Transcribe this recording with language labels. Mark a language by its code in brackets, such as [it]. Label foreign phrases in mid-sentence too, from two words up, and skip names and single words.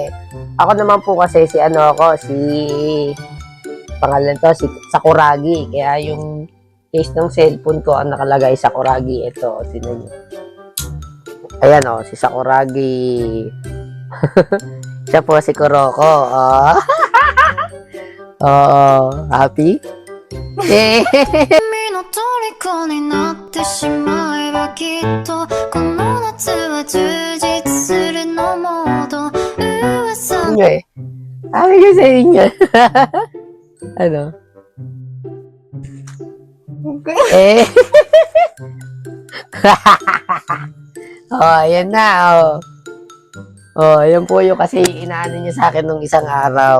[tl] Ako naman po kasi si pangalan to, si Sakuragi. Kaya yung case ng cellphone ko ang nakalagay Sakuragi. Ito, tinan niyo. Ayan o, si Sakuragi. Siya po si Kuroko. Oh. [en] Oh, happy? Yeah. [ja] 君の虜になってしまえばきっとこの夏は充実するのモード噂 [tl] Inyo eh. Sabi ko sa inyo. Ano? Eh. Oh, ayan na, oh. Oh, ayan po yung kasi inaano niya sa akin nung isang araw.